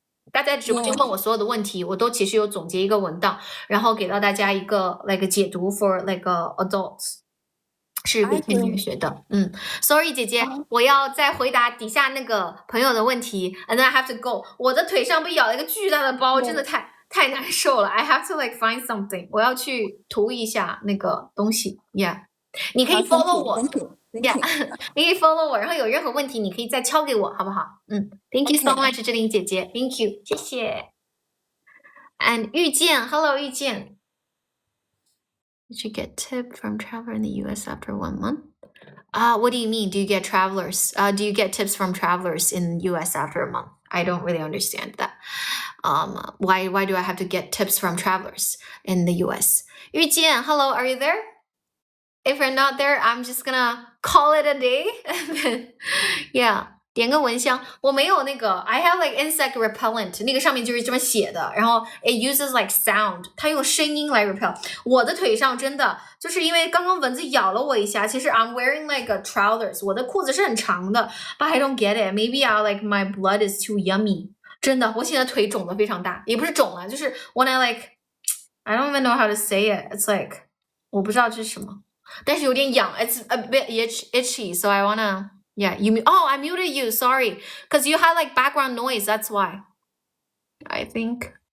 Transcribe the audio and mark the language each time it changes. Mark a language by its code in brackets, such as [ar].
[zh] 大家直播间问我所有的问题，我都其实有总结一个文档，然后给到大家一个解读 [en] for adults。 [zh] 是每天女学的， [en] Sorry [zh] 姐姐，我要再回答底下那个朋友的问题 ， [en] and then I have to go。 [zh] 我的腿上被咬了一个巨大的包，真的太难受了。 [en] I have to find something。 [zh] 我要去涂一下那个东西 ， [en] Yeah。 [zh] 你可以 follow 我。 [en] Yeah， [zh] 你可以 follow 我，然后有任何问题你可以再敲给我，好不好？ [en] Thank you so much， [zh] 志玲姐姐 ， [en] Thank you， [zh] 谢谢。 [en] And 遇见 ，Hello 遇见。 Did you get tip from traveler in the U.S. after 1 month? What do you mean? Do you get travelers? Do you get tips from travelers in U.S. after a month? I don't really understand that. Why do I have to get tips from travelers in the U.S.? 遇见 ，Hello, are you there? If you're not there, I'm just gonna call it a day. Yeah. [zh] 点个蚊香，我没有那个 [en] I have like insect repellent， [zh] 那个上面就是这么写的，然后 [en] it uses like sound， [zh] 它用声音来 repel。我的腿上真的就是因为刚刚蚊子咬了我一下，其实 [en] I'm wearing like a trousers， [zh] 我的裤子是很长的 ， [en] but I don't get it. Maybe I like my blood is too yummy。 [zh] 真的，我现在腿肿的非常大，也不是肿了，就是 [en] when I like I don't even know how to say it. It's like [zh] 我不知道这是什么，但是有点痒 [en] ，it's a bit itchy, so I wanna.Yeah, I muted you. Sorry, because you had like background noise. That's why. I think.